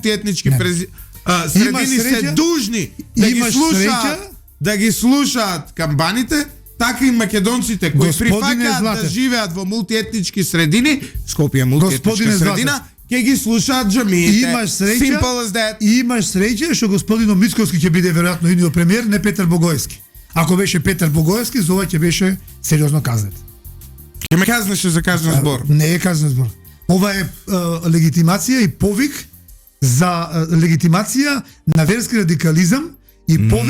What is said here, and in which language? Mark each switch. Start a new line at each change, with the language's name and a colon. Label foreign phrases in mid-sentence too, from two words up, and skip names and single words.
Macedonian: мултиетнички Не. средини се среќа- дужни да ги имаш слушаат, среќа- да ги слушаат камбаните, така и македонците кои Господине прифаќаат да Златев. живеат во мултиетнички средини, Скопје е мултиетничка Господине Златев. средина, ќе ги слушаат џамиите. Имаш среќа,
English: Simple as that.
Macedonian: имаш среќа што господин Мицковски ќе биде веројатно идниот премиер, не Петар Богоевски. Ако беше Петар Богоевски, за ова ќе беше сериозно казнет. Ќе ме казнеше за кажан збор. Не е казнет збор. Ова е легитимација и повик за легитимација на верски радикализам и повик